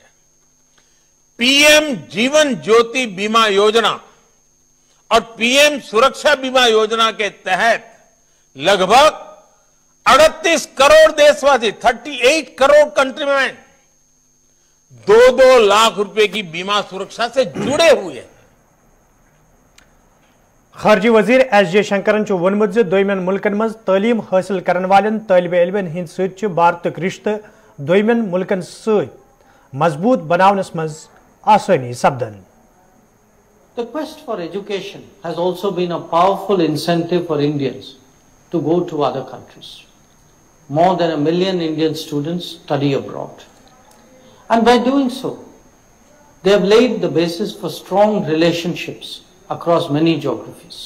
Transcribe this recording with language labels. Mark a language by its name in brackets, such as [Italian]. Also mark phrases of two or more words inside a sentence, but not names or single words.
[Hindi] पीएम जीवन ज्योति बीमा योजना और पीएम सुरक्षा बीमा योजना के तहत लगभग 38 करोड़ देशवासी, 38 करोड़ कंट्रीमैन 2-2 लाख रुपए की बीमा सुरक्षा से जुड़े हुए हैं। [Kashmiri] खारजी वजीर S.J. शंकरन वोनमुत दोयमन मुल्कन मज तालीम हासिल करन वालन तालिबे इल्मन हिंद सत भारतक रिश्ते दोयमन मुल्कन सत मजबूत बनावनस मज आसानी सपदन। [English] The quest for education has also been a powerful incentive for Indians to go to other countries. More than 1 million Indian students study abroad. And by doing so, they have laid the basis for strong relationships across many geographies.